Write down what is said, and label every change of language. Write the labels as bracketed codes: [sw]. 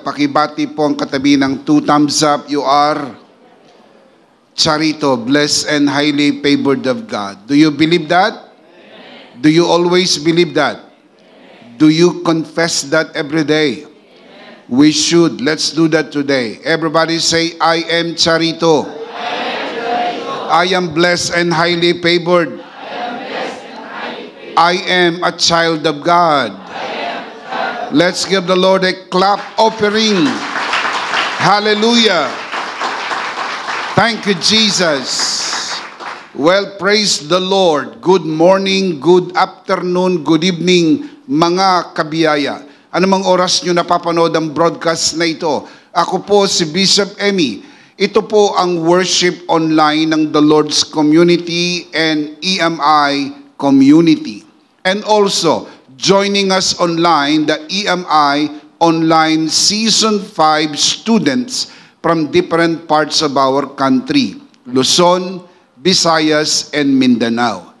[tl] Pakibati po ang katabi ng 2 thumbs up. [en] You are Charito, blessed and highly favored of God. Do you believe that? Amen. Do you always believe that? Amen. Do you confess that every day? Amen. We should. Let's do that today. Everybody say, I am Charito. I am blessed and highly favored. I am a child of God. Let's give the Lord a clap offering. Hallelujah. Thank you, Jesus. Well, praise the Lord. Good morning, good afternoon, good evening, [tl] mga kabiyaya. Anumang oras nyo napapanood ang broadcast na ito. Ako po si Bishop Emmy. Ito po ang worship online ng The Lord's Community and EMI Community. [en] And also, joining us online, the EMI Online Season 5 students from different parts of our country, Luzon, Visayas, and Mindanao.